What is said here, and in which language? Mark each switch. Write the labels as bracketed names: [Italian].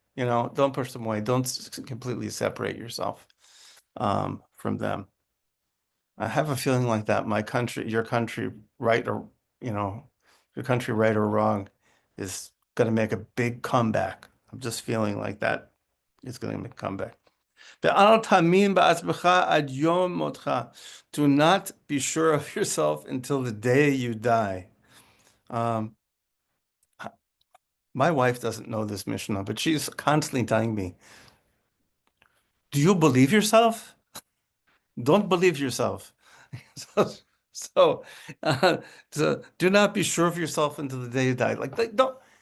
[English] Don't push them away. Don't completely separate yourself from them. I have a feeling like that. My country, your country, right or you know, your country, right or wrong, is going to make a big comeback. I'm just feeling like that. It's going to make a comeback. [Hebrew] ואל תאמין בעצמך עד יום מותך. [English] Do not be sure of yourself until the day you die. Um, my wife doesn't know this Mishnah, but she's constantly telling me, do you believe yourself? Don't believe yourself. So, so, uh, so do not be sure of yourself until the day you die. Like don't.